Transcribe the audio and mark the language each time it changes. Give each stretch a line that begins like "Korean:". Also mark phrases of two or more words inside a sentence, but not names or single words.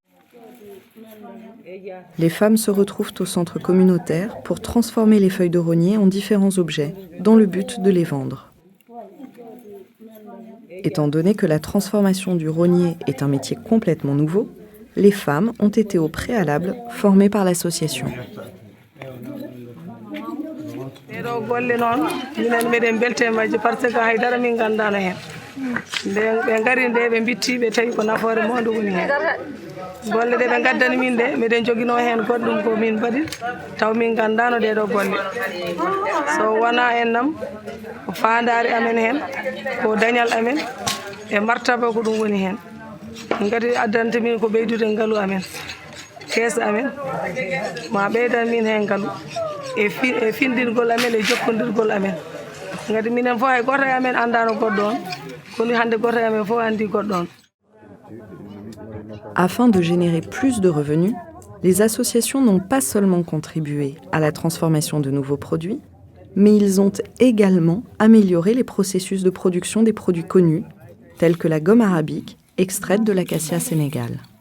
French: Les femmes se retrouvent au centre communautaire pour transformer les feuilles de rognier en différents objets, dans le but de les vendre. Étant donné que la transformation du rognier est un métier complètement nouveau, les femmes ont été au préalable formées par l'association.
Fula: golle ɗe ɓe gaddani min de miɗen joguino hen goɗɗum ko min mbaɗi taw min gandano ɗeɗo golle so wona en nam ko fandare amen hen ko dañal amen e martaba ko ɗum woni hen min kadi addanta min ko ɓeydude ngaalu amen keesa amen ma ɓeydan min hen ngaalu e findingol amen e jokkodirgol amen kadi minen fof hay goto e amen andano goɗɗo on kono hande goto e amen fof andi goɗɗo on.
French: Afin de générer plus de revenus, les associations n'ont pas seulement contribué à la transformation de nouveaux produits, mais ils ont également amélioré les processus de production des produits connus, tels que la gomme arabique, extraite de l'acacia sénégale.